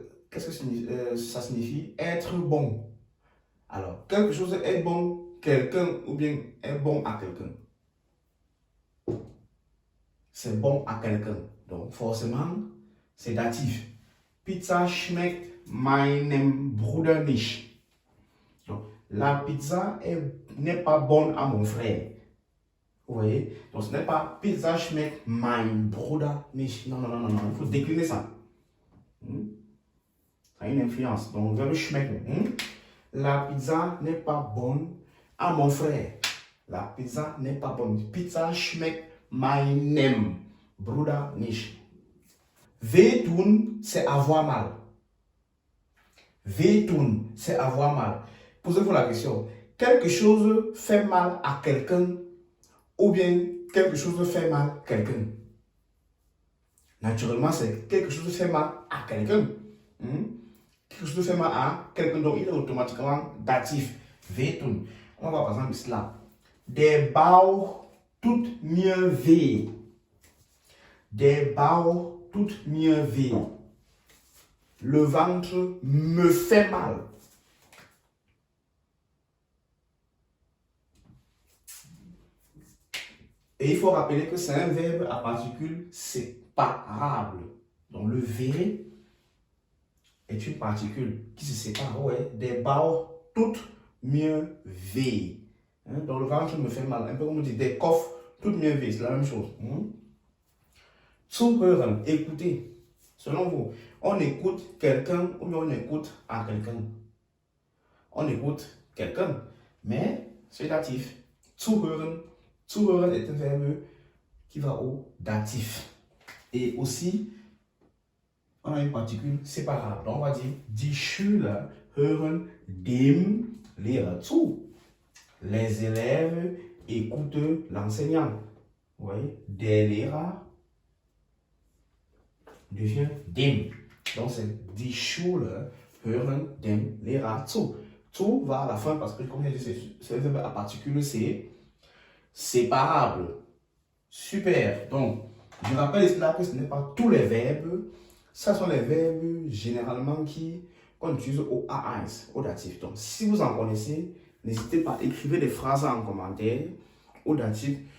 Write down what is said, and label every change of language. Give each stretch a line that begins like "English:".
French: Qu'est-ce que ça signifie? Être bon. Alors, quelque chose est bon, quelqu'un ou bien est bon à quelqu'un. C'est bon à quelqu'un. Donc, forcément, c'est datif.
German: Pizza schmeckt meinem Bruder nicht.
French: Donc, la pizza n'est pas bonne à mon frère. Vous voyez? Donc, ce n'est pas
German: pizza schmeckt mein Bruder nicht.
French: Non, non, non, non, non. Il faut décliner ça. Ça a une influence. Donc, le verbe schmecken. La pizza n'est pas bonne à mon frère. La pizza n'est pas bonne.
German: Pizza schmeckt meinem Bruder nicht.
French: Wehtun, c'est avoir mal. Wehtun, c'est avoir mal. Posez-vous la question. Quelque chose fait mal à quelqu'un ou bien quelque chose fait mal à quelqu'un. Naturellement, c'est quelque chose fait mal à quelqu'un. Quelque chose fait mal à quelqu'un, donc il est automatiquement datif.
German: Wehtun.
French: On va par exemple cela.
German: Der Bauch tut mir weh. Der Bauch tut mir weh.
French: Le ventre me fait mal. Et il faut rappeler que c'est un verbe à particules séparables. Donc le V est une particule qui se sépare.
German: Ouais, der Bauch tut mir weh.
French: Donc le ventre me fait mal. Un peu comme on dit,
German: der Kopf tut mir weh.
French: C'est la même chose. Zuhören, écouter. Selon vous, on écoute quelqu'un ou bien on écoute à quelqu'un. On écoute quelqu'un, mais c'est datif. Zuhören. Zuhören est un verbe qui va au datif. Et aussi, on a une particule séparable. Donc on va dire,
German: die Schüler hören dem Lehrer zu.
French: Les élèves écoutent l'enseignant. Vous voyez, der Lehrer devient dem. Donc c'est
German: die Schüler hören dem Lehrer zu.
French: Zu va à la fin parce que, comme je dit, c'est un verbe à particule séparable. Super. Donc, je rappelle là que ce n'est pas tous les verbes. Ce sont les verbes généralement qu'on utilise au A1, au datif. Donc, si vous en connaissez, n'hésitez pas à écrire des phrases en commentaire au datif.